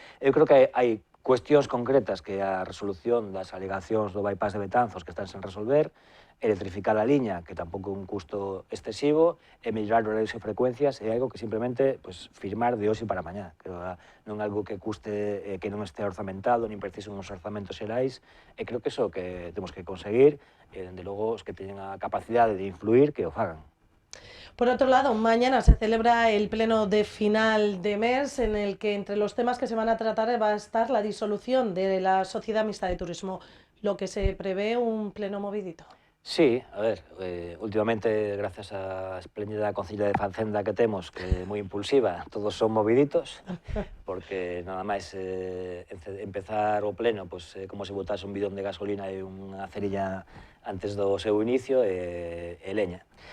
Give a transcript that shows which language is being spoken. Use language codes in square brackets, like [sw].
[gl] Eu creo que hai cuestións concretas que a resolución das alegacións do bypass de Betanzos que están sen resolver, electrificar a liña, que tampouco é un custo excesivo, e mellorar horarios e frecuencias, é algo que simplemente pues, firmar de hoxe para mañá. Creo que non é algo que custe, que non este orzamentado, nin precisa uns orzamentos xerais, e creo que iso que temos que conseguir, e, dende logo, os que teñen a capacidade de influir, que o fagan. [es] Por otro lado, mañana se celebra el pleno de final de mes en el que entre los temas que se van a tratar va a estar la disolución de la Sociedad Mixta de Turismo, lo que se prevé un pleno movidito. [gl] Sí, a ver, últimamente, gracias á espléndida Concellería de Facenda que temos, que é moi impulsiva, todos son moviditos, porque nada máis empezar o pleno, pues, como se botase un bidón de gasolina e unha cerilla antes do seu inicio, e leña.